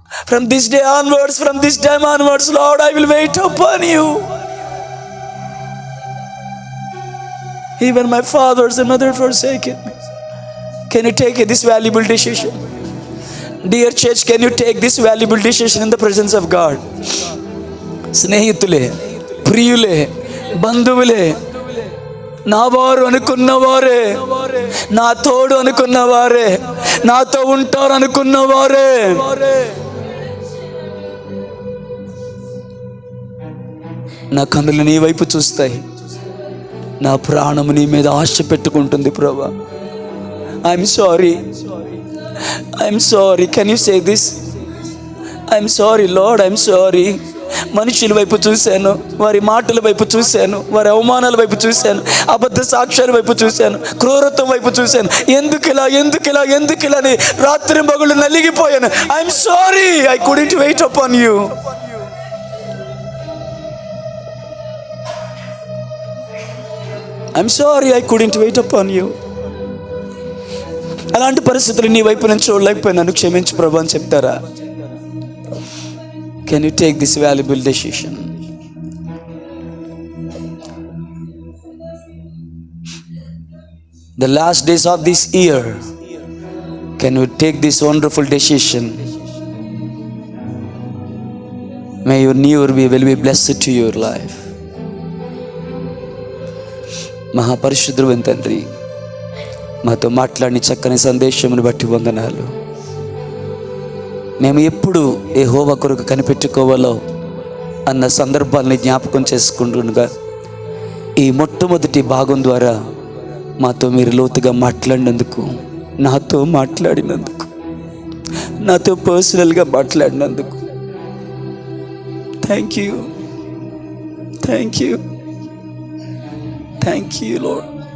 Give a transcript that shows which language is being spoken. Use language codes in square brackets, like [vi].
[en] From this day onwards, from this time onwards, Lord, I will wait upon you. Even my fathers and mothers forsaken me. Can you take this valuable decision? Dear church, can you take this valuable decision in the presence of God? [te] స్నేహితులే, ప్రియులే, బంధువులే, నా వారు అనుకున్నవారే, నా తోడు అనుకున్నవారే, నాతో ఉంటారు అనుకున్నవారే, నా కన్నులు నీ వైపు చూస్తాయి, నా ప్రాణము నీ మీద ఆశ పెట్టుకుంటుంది. [en] ప్రభా, I'm sorry, I'm sorry. Can you say this? I'm sorry Lord, I'm sorry. [te] మనుషుల వైపు చూశాను, వారి మాటల వైపు చూశాను, వారి అవమానాల వైపు చూశాను, అబద్ధ సాక్ష్యాల వైపు చూశాను, క్రూరత్వం వైపు చూశాను. ఎందుకిలా అని రాత్రి మగుళ్ళు నలిగిపోయాను. [en] I'm sorry, I couldn't wait upon you. I'm sorry, I couldn't wait upon you. [te] అలాంటి పరిస్థితులు నీ వైపు నుంచి చూడలేకపోయినాను, క్షమించు ప్రభు అని చెప్తారా? [en] Can you take this valuable decision? The last days of this year, can you take this wonderful decision? May your new year will be blessed to your life. [te] మహాపరిశుద్ధుడైన తండ్రి, మాతో మాట్లాడిన చక్కని సందేశమును బట్టి వందనాలు. మేము ఎప్పుడు యెహోవా కొరకు కనిపెట్టుకోవాలో అన్న సందర్భాలని జ్ఞాపకం చేసుకుంటుండగా ఈ మొట్టమొదటి భాగం ద్వారా మాతో మీరు లోతుగా మాట్లాడినందుకు, నాతో మాట్లాడినందుకు, నాతో పర్సనల్గా మాట్లాడినందుకు [en] Thank you, thank you, thank you Lord.